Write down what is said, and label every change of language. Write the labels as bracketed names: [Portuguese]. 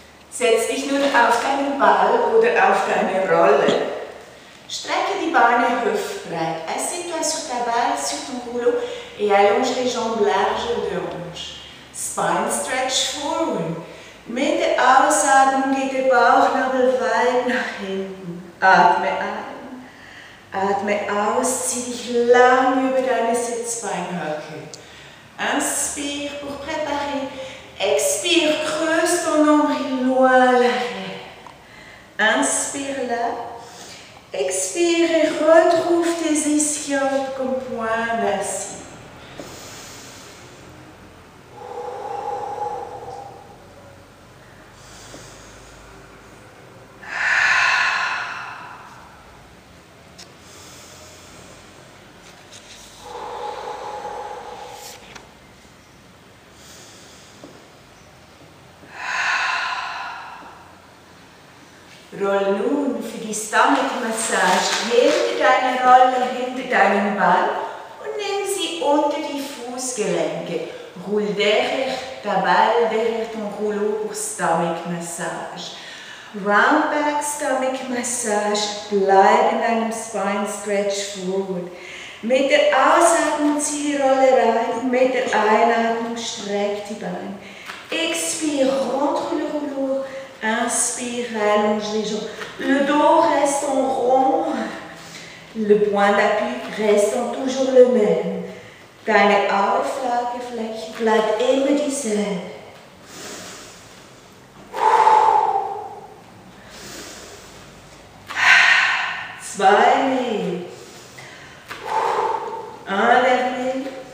[German] Setz dich nun auf deinen Ball oder auf deine Rolle. Strecke die Beine hüftbreit. [French] Assieds-toi sur ta balle, sur ton rouleau et allonge les jambes larges de hanche. [English] Spine stretch forward. [German] Mit der Ausatmung geht der Bauchnabel weit nach hinten. Atme ein. Atme aus. Zieh dich lang über deine Sitzbeinhöcke. [French] Inspire pour préparer. Expire, creuse ton nombril loin l'arrière. Inspire là. Expire et retrouve tes ischiotes comme point d'acier. [German] Roll nun für die Stomach-Massage hinter deine Rolle, hinter deinen Ball und nimm sie unter die Fußgelenke. [French] Roule derrière ta balle, derrière ton rouleau pour Stomach-Massage. [English] Round back [German] Stomach-Massage, bleib in deinem Spine Stretch forward. Mit der Ausatmung zieh die Rolle rein, mit der Einatmung streck die Beine. [French] Expire, rentre le rouleau. Inspire, allonge les jambes. Le dos reste en rond. Le point d'appui reste toujours le même. [German] Deine Auflagefläche bleibt immer dieselbe. Zwei mehr. [French] Un dernier.